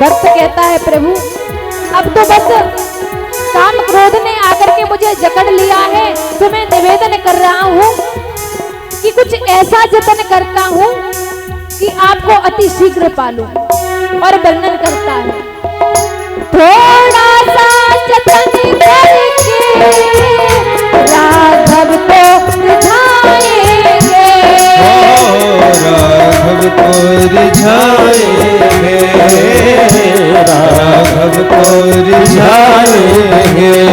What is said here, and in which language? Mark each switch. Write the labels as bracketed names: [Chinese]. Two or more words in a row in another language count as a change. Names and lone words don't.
[Hindi] भक्त कहता है, प्रभु अब तो बस काम क्रोध ने आकर के मुझे जकड़ लिया है, तो मैं निवेदन कर रहा हूँ कि कुछ ऐसा जतन करता हूँ कि आपको अति शीघ्र पालूं। और वर्णन करता है, थोड़ा सा जतन करके राघव को रिझाएंगे, राघव को रिझाएंगे, राघव को रिझाएंगे।